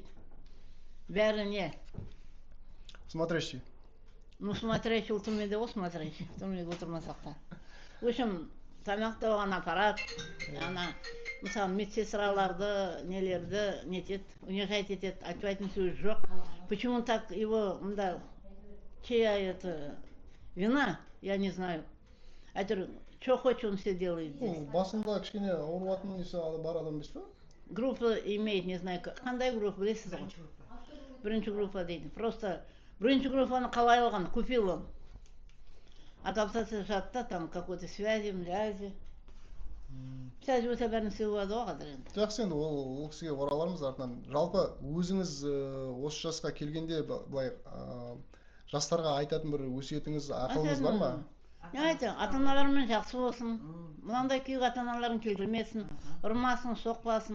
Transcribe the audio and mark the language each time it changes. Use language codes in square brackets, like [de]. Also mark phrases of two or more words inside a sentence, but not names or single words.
[kk] Бәрі не? [ru] Смотрящий. [kk] Ну, смотрящий, ол түрмеде ғой смотрящий. Түрмеге отырмасақ та. [ru] В общем, [kk] тамақтауған аппарат, ана, мысалы, медсестраларды, нелерді нетеді, унижать етеді, айтпайтын сөз жоқ. [ru] Почему так его, мында, чья это вина, я не знаю. Әйтеуір, что хочет, он все делает здесь. [kk] Басында кішкене ауыратын несі бар адам емес пе? [ru] Группа имеет, не знаю, [kk] қандай группа, білесіз ғой? Бірінші группа дейді. Просто бірінші группаны қалай алған, [ru] купил он. Адаптация жатта, там какой-то связи, млязи. [kk] Связи өте бәрін істеу болады ғой қазір енді. Жақсы, енді ол кісіге оралармыз артынан. Жалпы өзіңіз осы жасқа келгенде былай жастарға айтатын бір өсиетіңіз, ақылыңыз бар ма? Айтам, ата-аналармен жақсы болсын. Мынандай күйге ата-аналарын келтірмесін, ұрмасын, соқпасын.